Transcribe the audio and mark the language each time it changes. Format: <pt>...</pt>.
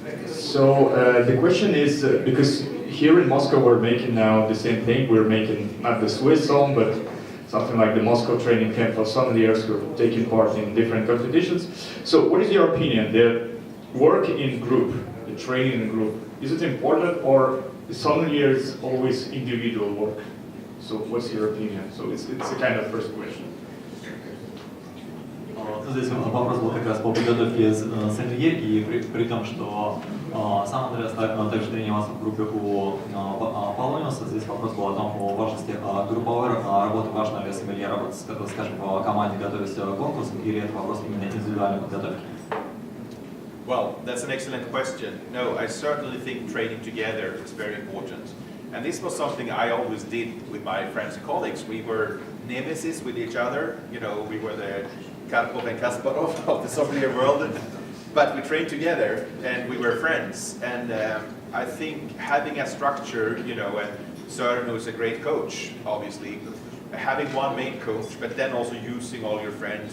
<en>So the question is, because here in Moscow we're making now the same thing, we're making not the Swiss Somm, but something like the Moscow training camp for sommeliers who are taking part in different competitions. So what is your opinion? The work in group, the training in group, is it important or the sommeliers always individual work? So what's your opinion? So it's a kind of first question.</en> <ru>Здесь вопрос был как раз по подготовке Somellier, и при том, что сам Андреас также тренировался в группе у Poloniuса, здесь вопрос был о том, о важности групповой работы, важно ли Somellier работать, скажем, в команде, готовясь к конкурсам, или это вопрос именно индивидуальной подготовки?</ru> <en>Well, that's an excellent question. No, I certainly think training together is very important. And this was something I always did with my friends and colleagues. We were nemesis with each other. You know, we were the Karpov and Kasparov of the sommelier world. But we trained together and we were friends. And I think having a structure, you know, and Søren, who's a great coach, obviously, having one main coach, but then also using all your friends.</en>